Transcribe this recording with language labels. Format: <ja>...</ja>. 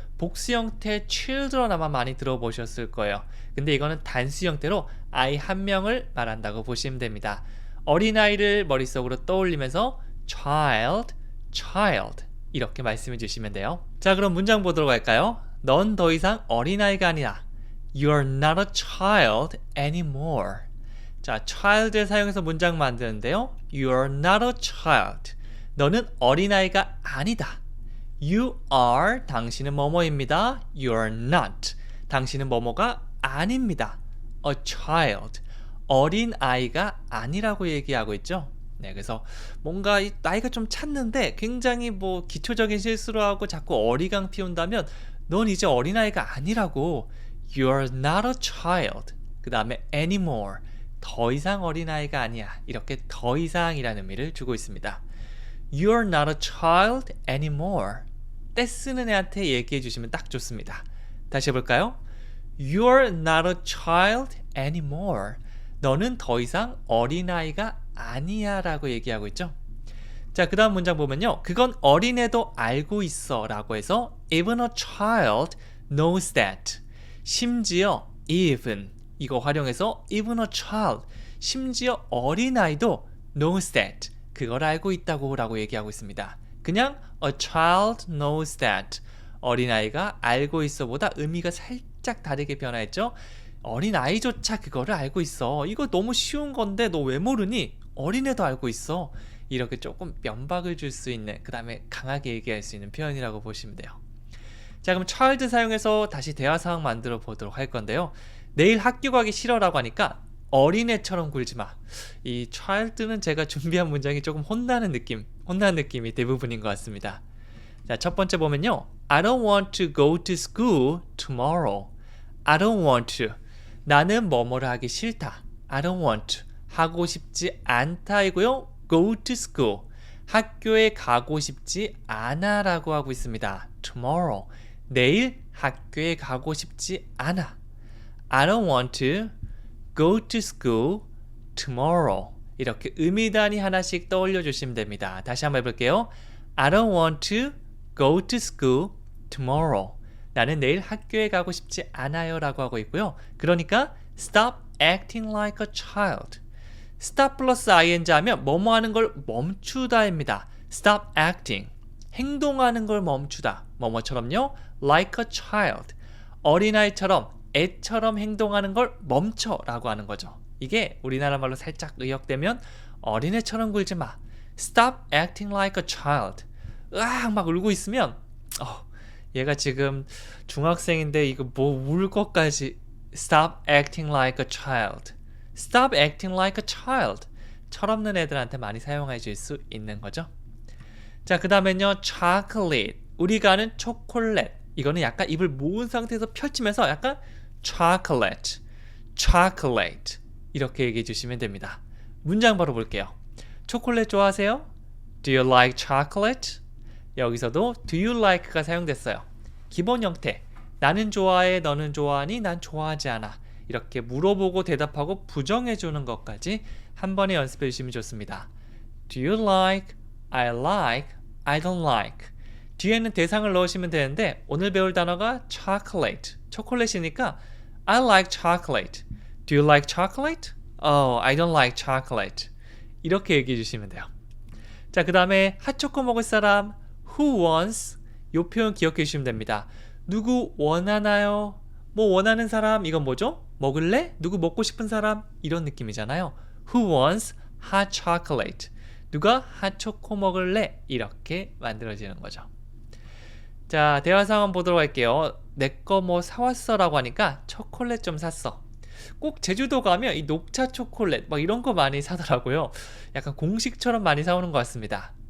<ko>복수 형태 children 아마 많이 들어보셨을 거예요. 근데 이거는 단수 형태로 아이 한 명을 말한다고 보시면 됩니다. 어린아이를 머릿속으로 떠올리면서 child, child 이렇게 말씀해 주시면 돼요. 자, 그럼 문장 보도록 할까요? 넌 더 이상 어린아이가 아니야.</ko> <en>You're not a child anymore.</en> <ko>자, child를 사용해서 문장 만드는데요.</ko> <en>You're not a child.</en> <ko>너는 어린아이가 아니다.</ko> <en>You are,</en> <ko>당신은 뭐뭐입니다.</ko> <en>You're not.</en> <ko>당신은 뭐뭐가 아닙니다.</ko> <en>A child.</en> <ko>어린아이가 아니라고 얘기하고 있죠. 네, 그래서 뭔가 나이가 좀 찼는데 굉장히 뭐 기초적인 실수를 하고 자꾸 어리광 피운다면 넌 이제 어린아이가 아니라고.</ko> <en>You're not a child.</en> <ko>그 다음에</ko> <en>anymore.</en> <ko>더 이상 어린아이가 아니야. 이렇게 더 이상이라는 의미를 주고 있습니다.</ko> <en>You're not a child anymore.</en> <ko>떼쓰는 애한테 얘기해 주시면 딱 좋습니다. 다시 해볼까요?</ko> <en>You're not a child anymore.</en> <ko>너는 더 이상 어린아이가 아니야 라고 얘기하고 있죠. 자, 그 다음 문장 보면요. 그건 어린애도 알고 있어 라고 해서</ko> <en>even a child knows that.</en> <ko>심지어</ko> <en>even</en> <ko>이거 활용해서</ko> <en>even a child,</en> <ko>심지어 어린아이도</ko> <en>knows that.</en> <ko>그걸 알고 있다고 라고 얘기하고 있습니다.</ko> <en>그냥 a child knows that.</en> <ko>어린아이가 알고 있어 보다 의미가 살짝 다르게 변화했죠. 어린아이조차 그거를 알고 있어. 이거 너무 쉬운 건데 너 왜 모르니? 어린애도 알고 있어. 이렇게 조금 면박을 줄 수 있는, 그 다음에 강하게 얘기할 수 있는 표현이라고 보시면 돼요. 자, 그럼 child 사용해서 다시 대화 상황 만들어 보도록 할 건데요. 내일 학교 가기 싫어라고 하니까 어린애처럼 굴지 마. 이 child는 제가 준비한 문장이 조금 혼나는 느낌이 대부분인 것 같습니다. 자, 첫 번째 보면요.</ko> <en>I don't want to go to school tomorrow. I don't want to.</en> <ko>나는 뭐뭐를 하기 싫다.</ko> <en>I don't want to.</en> <ko>하고 싶지 않다이고요.</ko> <en>Go to school.</en> <ko>학교에 가고 싶지 않아 라고 하고 있습니다.</ko> <en>Tomorrow.</en> <ko>내일 학교에 가고 싶지 않아.</ko> <en>I don't want to go to school tomorrow.</en> <ko>이렇게 의미 단위 하나씩 떠올려 주시면 됩니다. 다시 한번 해볼게요.</ko> <en>I don't want to go to school tomorrow.</en> <ko>나는 내일 학교에 가고 싶지 않아요 라고 하고 있고요. 그러니까</ko> <en>stop acting like a child.</en> <ko>stop 플러스 ing 하면 뭐뭐 하는 걸 멈추다입니다.</ko> <en>stop acting.</en> <ko>행동하는 걸 멈추다. 뭐뭐처럼요.</ko> <en>like a child.</en> <ko>어린아이처럼 애처럼 행동하는 걸 멈춰라고 하는 거죠. 이게 우리나라 말로 살짝 의역되면 어린애처럼 굴지 마.</ko> <en>stop acting like a child.</en> <ko>으악 막 울고 있으면 얘가 지금 중학생인데 이거 뭐 울 것까지</ko> <en>stop acting like a child. stop acting like a child.</en> <ko>철없는 애들한테 많이 사용해줄 수 있는 거죠. 자, 그 다음엔요. chocolate. 우리가 아는 초콜릿. 이거는 약간 입을 모은 상태에서 펼치면서 약간 chocolate.</ko> <en>chocolate.</en> <ko>이렇게 얘기해 주시면 됩니다. 문장 바로 볼게요. 초콜릿 좋아하세요?</ko> <en>Do you like chocolate?</en> <ko>여기서도</ko> <en>do you like</en> <ko>가 사용됐어요. 기본 형태. 나는 좋아해, 너는 좋아하니, 난 좋아하지 않아. 이렇게 물어보고 대답하고 부정해 주는 것까지 한 번에 연습해 주시면 좋습니다.</ko> <en>Do you like, I like, I don't like.</en> <ko>뒤에는 대상을 넣으시면 되는데 오늘 배울 단어가 chocolate, 초콜릿이니까</ko> <en>I like chocolate. Do you like chocolate? Oh, I don't like chocolate.</en> <ko>이렇게 얘기해 주시면 돼요. 자, 그 다음에 핫초코 먹을 사람</ko> <en>Who wants?</en> <ko>이 표현 기억해 주시면 됩니다. 누구 원하나요? 뭐 원하는 사람 이건 뭐죠? 먹을래? 누구 먹고 싶은 사람? 이런 느낌이잖아요.</ko> <en>Who wants hot chocolate?</en> <ko>누가 핫초코 먹을래? 이렇게 만들어지는 거죠. 자, 대화 상황 보도록 할게요. 내 거 뭐 사왔어 라고 하니까 초콜릿 좀 샀어. 꼭 제주도 가면 이 녹차 초콜릿 막 이런 거 많이 사더라고요. 약간 공식처럼 많이 사오는 것 같습니다.</ko>